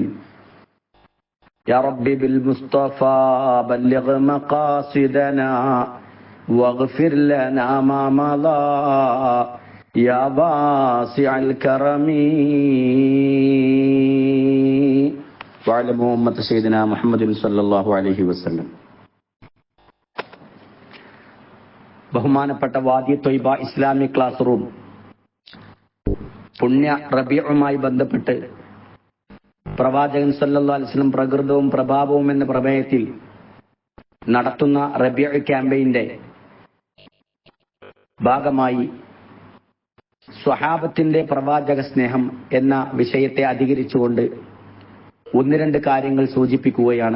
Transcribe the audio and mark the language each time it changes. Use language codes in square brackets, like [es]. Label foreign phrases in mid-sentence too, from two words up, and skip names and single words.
[ar] يا ربي بالمصطفى بلغ مقاصدنا واغفر لنا ما مضى يا واسع الكرم وعلى أمة سيدنا محمد صلى الله عليه وسلم. [ml] ബഹുമാനപ്പെട്ട വാദി ത്വയ്ബ ഇസ്ലാമിക് ക്ലാസ് റൂം പുണ്യ റബീഉമായി ബന്ധപ്പെട്ട് പ്രവാചകൻ [ar] صلى الله عليه وسلم [ml] പ്രകൃതവും പ്രഭാവവും എന്ന പ്രമേയത്തിൽ നടത്തുന്ന റബീഉ ക്യാമ്പയിന്റെ ഭാഗമായി സ്വഹാബത്തിന്റെ പ്രവാചക സ്നേഹം എന്ന വിഷയത്തെ അധികരിച്ചുകൊണ്ട് ഒന്ന് രണ്ട് കാര്യങ്ങൾ സൂചിപ്പിക്കുകയാണ്.